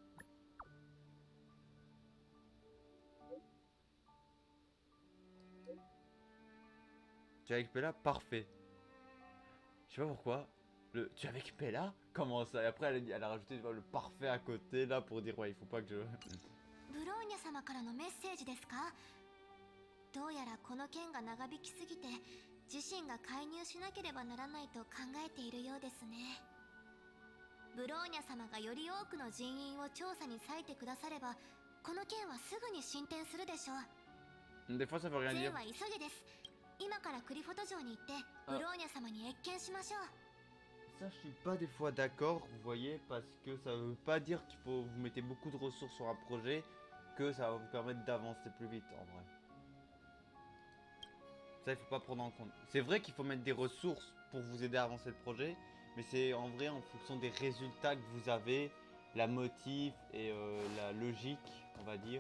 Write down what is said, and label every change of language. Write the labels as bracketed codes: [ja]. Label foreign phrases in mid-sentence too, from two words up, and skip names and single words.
[fr] Tu es avec Pella? Parfait. Je sais pas pourquoi. Tu es avec Pella? Comment ça? Et après, elle a rajouté le parfait à côté là pour dire ouais, il faut pas que je. [ja] ブローニャ様からのメッセージですか？どうやらこの件が長引きすぎて自身が介入しなければならないと考えているようですね。ブローニャ様がより多くの人員を調査に割いてくださればこの件はすぐに進展するでしょう。 [fr] Des fois, ça veut rien [ja] 全 [fr] dire. [ja] は急げです。今からクリフォト城に行ってブローニャ様に謁見しましょう。 [fr] Ça, je suis pas des fois d'accord, vous voyez, parce que ça veut pas dire qu'il faut vous mettez beaucoup de ressources sur un projet, que ça va vous permettre d'avancer plus vite en vrai. Ça, il faut pas prendre en compte. C'est vrai qu'il faut mettre des ressources pour vous aider à avancer le projet, mais c'est en vrai en fonction des résultats que vous avez, la motive et la logique, on va dire.